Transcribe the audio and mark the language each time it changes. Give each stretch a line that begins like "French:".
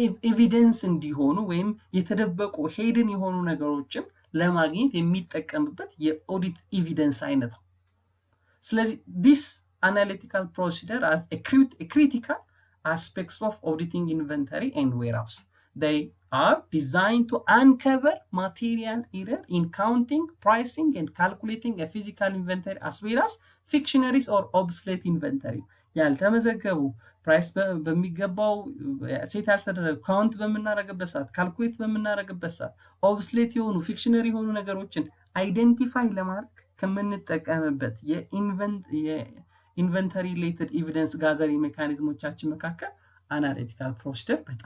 Amharic: ኤቪደንስ እንዲሆኑ ወይም የተደበቁ ሄድን የሆኑ ነገሮችን ለማግኘት የሚጠቀምበት የኦዲት ኤቪደንስ አይነት ነው። ስለዚህ
English: this analytical procedure as a critical aspects of auditing inventory and warehouse. They are designed to uncover material error in counting, pricing, and calculating a physical inventory as well as fictionaries or obsolete inventory.
Amharic: ያልተመዘገቡ ፕራይስ በሚገባው ሴት ያልተደረገ ካውንት በመናረግበት ሰዓት ካልኩሌት በመናረግበት ሰዓት ኦብስሌት የሆኑ ፊክሽነሪ የሆኑ ነገሮችን አይደንቲፋይ ለማድረግ ከምንጠቀምበት የኢንቨንተሪ ሪሌትድ ኤቪደንስ ጋዘሪ ሜካኒዝሞቻችን መካከል አናሊቲካል ፕሮሲደር